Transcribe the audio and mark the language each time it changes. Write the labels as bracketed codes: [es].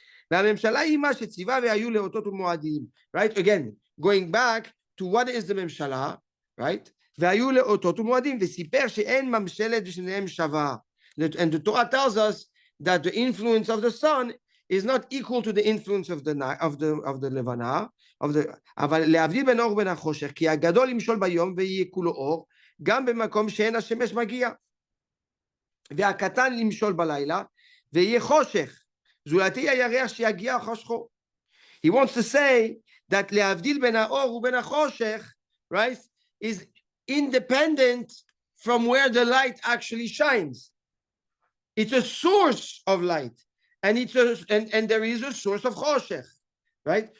[he] והממשלה היא מה שציווה והיו לאותות ומועדים. [en] Right, again, going back to what is the ממשלה, right, [he] והיו לאותות ומועדים, וסיפר שאין ממשלת ושניהם שווה. [en] And the Torah tells us that the influence of the [he] sun is not equal to the influence of the לבנה, אבל להבדיל בין אור ובין החושך, כי הגדול למשול ביום ויהיה כולו אור, גם במקום שאין השמש מגיע. והקטן למשול בלילה, ויהיה חושך. זולתי הירח שיגיע חושכו. [en] He wants to say that [he] להבדיל בין האור ובין החושך, [en] right, is independent from where the light actually shines. It's a source of light, and and there is a source of choshech, right?